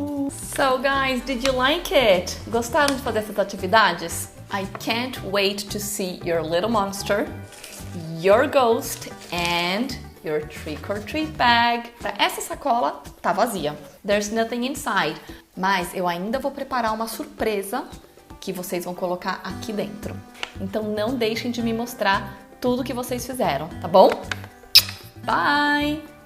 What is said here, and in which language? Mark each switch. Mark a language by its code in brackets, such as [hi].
[en] So guys, did you like it? [pt] Gostaram de fazer essas atividades? [en] I can't wait to see your little monster, your ghost and your trick or treat bag. [pt] Essa sacola tá vazia. [en] There's nothing inside. [pt] Mas eu ainda vou preparar uma surpresa que vocês vão colocar aqui dentro. Então não deixem de me mostrar tudo que vocês fizeram, tá bom? Bye!